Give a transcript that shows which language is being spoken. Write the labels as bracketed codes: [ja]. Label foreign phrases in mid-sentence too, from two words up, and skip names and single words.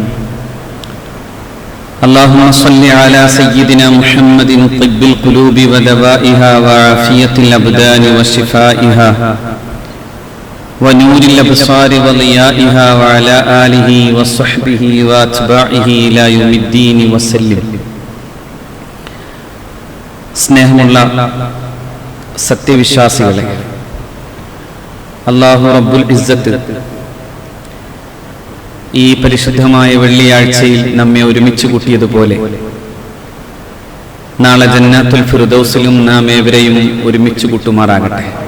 [ar] اللهم صل على سيدنا محمد طب القلوب ودوائها وعافية الأبدان وشفائها ونور الأبصار وضيائها وعلى آله وصحبه وأتباعه إلى يوم الدين وسلم. [ml] സ്നേഹമുള്ള സത്യവിശ്വാസികളെ, അല്ലാഹു [ar] رب العزة [ml] ഈ പരിശുദ്ധമായ വെള്ളിയാഴ്ചയിൽ നമ്മെ ഒരുമിച്ച് കൂട്ടിയതുപോലെ നാളെ ജന്നത്തുൽ ഫിർദൗസിലും നാം ഏവരെയും ഒരുമിച്ച് കൂട്ടുമാറാകട്ടെ.